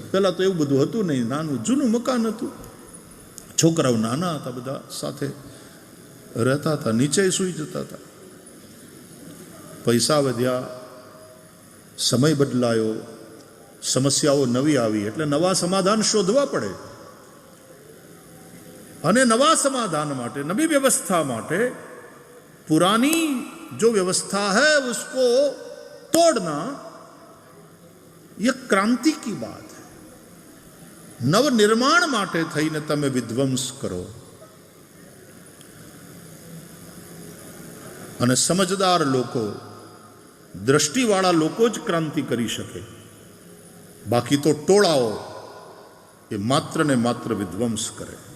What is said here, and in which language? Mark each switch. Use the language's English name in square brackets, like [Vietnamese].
[Gujarati] પહેલાં તો એવું બધું હતું નહીં, નાનું જૂનું મકાન હતું. છોકરાઓ નાના હતા, બધા સાથે રહેતા હતા, નીચે સૂઈ જતા હતા. પૈસા વધ્યા, સમય બદલાયો, સમસ્યાઓ નવી આવી, એટલે નવા સમાધાન શોધવા પડે. અને નવા સમાધાન માટે, નવી વ્યવસ્થા માટે પુરાની [Hindi] जो व्यवस्था है उसको तोड़ना ये क्रांति की बात है. [Gujarati] नवनिर्माण માટે થઈને તમે વિધ્વંસ કરો. અને સમજદાર લોકો, દ્રષ્ટિવાળા લોકો જ ક્રાંતિ કરી શકે. બાકી તો ટોળાઓ એ માત્ર ને માત્ર વિધ્વંસ કરે.